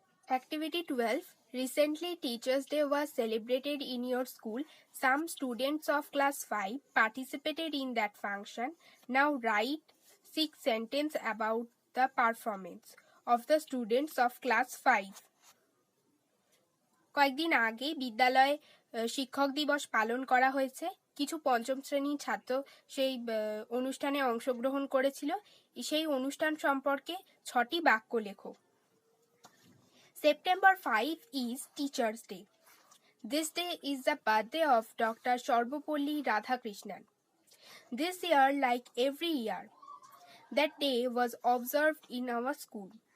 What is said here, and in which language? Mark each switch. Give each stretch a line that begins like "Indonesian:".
English: Activity 12. Recently Teachers' Day was celebrated in your school. Some students of class 5 participated in that function. Now write 6 sentences about the performance of the students of class 5.
Bangla: কয়েকদিন আগে বিদ্যালয়ে শিক্ষক দিবস পালন করা হয়েছে। কিছু পঞ্চম শ্রেণীর ছাত্র সেই অনুষ্ঠানে অংশগ্রহণ করেছিল। সেই অনুষ্ঠান সম্পর্কে 6টি বাক্য লেখো।
English: September 5 is Teachers' Day. This day is the birthday of Dr. Sarvapalli Radhakrishnan. This year, like every year, that day was observed in our school.